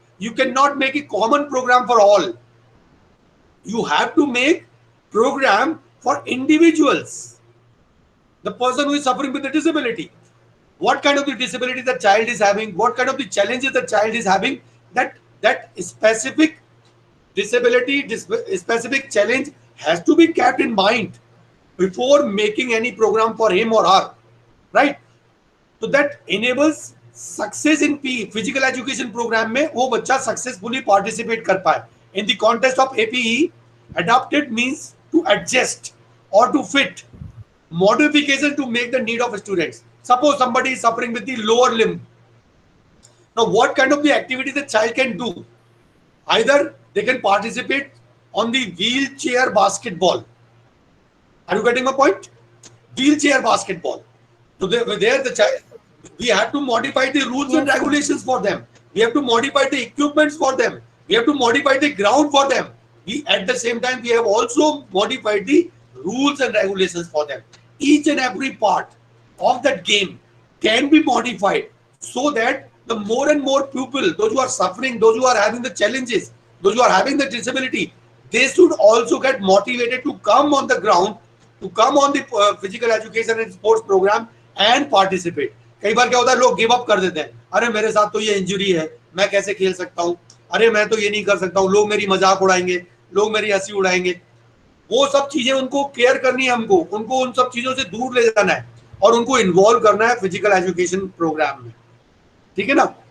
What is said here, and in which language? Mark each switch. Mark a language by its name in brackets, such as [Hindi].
[English] You cannot make a common program for all. You have to make program for individuals, the person who is suffering with the disability, what kind of the disability the child is having, what kind of the challenges the child is having, that specific disability, specific challenge has to be kept in mind before making any program for him or her, right? तो that enables success in P physical education program [Hindi] में वो बच्चा successfully participate कर पाए [English] In the context of APE adapted means to adjust or to fit modification to make the need of students. Suppose somebody is suffering with the lower limb. Now what kind of the activity the child can do? Either they can participate on the wheelchair basketball. Are you getting my point? Wheelchair basketball. So there the child, we have to modify the rules and Yes, sir. regulations for them. We have to modify the equipments for them. We have to modify the ground for them. We at the same time we have also modified the rules and regulations for them. Each and every part of that game can be modified so that the more and more people, those who are suffering, those who are having the challenges, those who are having the disability, they should also get motivated to come on the ground to come on the physical education and sports program and participate. [Hindi] कई बार क्या होता है, लोग give up कर देते हैं, अरे मेरे साथ तो ये इंजरी है, मैं कैसे खेल सकता हूँ, अरे मैं तो ये नहीं कर सकता हूँ, लोग मेरी मजाक उड़ाएंगे, लोग मेरी हंसी उड़ाएंगे। वो सब चीजें उनको केयर करनी है, हमको उनको उन सब चीजों से दूर ले जाना है और उनको इन्वॉल्व करना है फिजिकल एजुकेशन प्रोग्राम में, ठीक है ना।